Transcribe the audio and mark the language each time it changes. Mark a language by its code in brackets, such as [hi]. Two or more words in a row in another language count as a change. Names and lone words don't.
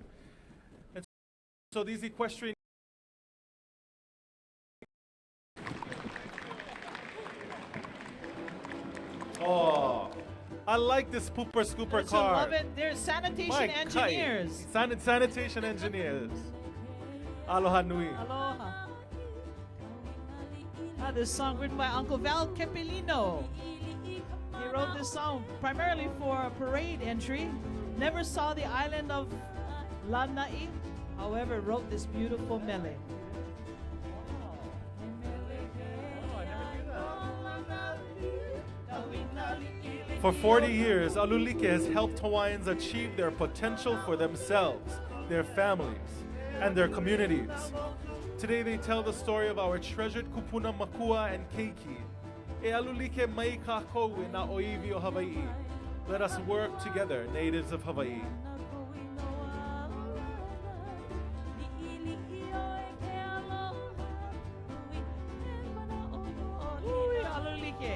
[en] And so these equestrian oh, I like this pooper scooper car. Love it. They're sanitation engineers. Sanitation engineers. [haw] Aloha nui. Aloha. [en] This song written by Uncle Val Capellino. He wrote this song primarily for a parade entry. Never saw the island of Lanai, however, wrote this beautiful mele. For 40 years, Alulike has helped Hawaiians achieve their potential for themselves, their families, and their communities. Today they tell the story of our treasured [haw] kupuna makua [en] and keiki. [haw] E Alulike mai kako e na oiwi o Hawaii. [en] Let us work together, natives of Hawaii. [haw] Ui, Alulike.